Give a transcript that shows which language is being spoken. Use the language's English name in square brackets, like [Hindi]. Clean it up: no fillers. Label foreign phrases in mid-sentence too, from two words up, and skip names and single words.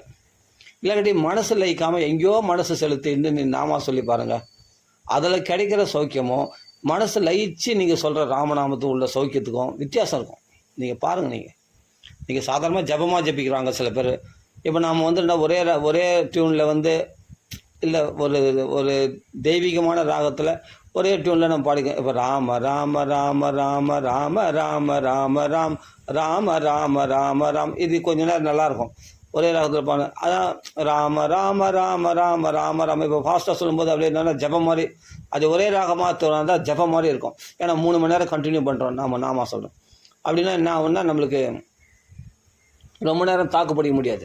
[Tamil] இல்லாட்டி மனசு லயிக்காமல் எங்கேயோ மனசு செலுத்தி நீ நாமா சொல்லி பாருங்கள், அதில் கிடைக்கிற சௌக்கியமோ மனசு லயிச்சு நீங்கள் சொல்கிற ராமநாமத்துக்கு உள்ள சௌக்கியத்துக்கும் வித்தியாசம் இருக்கும். நீங்கள் பாருங்கள். நீங்கள் சாதாரணமாக ஜபமாக ஜபிக்கிறாங்க சில பேர். இப்போ நாம் வந்து ஒரே டியூனில் வந்து இல்லை ஒரு ஒரு தெய்வீகமான ராகத்தில் ஒரே டியூனில் நம்ம பாடிக்க. இப்போ ராம ராம ராம ராம ராம ராம ராம ராம் ராம ராம ராம ராம், இது கொஞ்ச நேரம் நல்லாயிருக்கும். ஒரே ராகத்தில் பாடு. அதான் ராம ராம ராம ராம ராம ராம. இப்போ ஃபாஸ்ட்டாக சொல்லும்போது அப்படியே நல்லா ஜபம் மாதிரி, அது ஒரே ராகமாக தோணுதான் ஜபம் மாதிரி இருக்கும். ஏன்னா 3 மணி நேரம் கண்டினியூ பண்ணுறோம் நாம சொல்கிறோம். அப்படின்னா என்ன ஆகுன்னா, நம்மளுக்கு ரொம்ப நேரம் தாக்கு பிடிக்க முடியாது.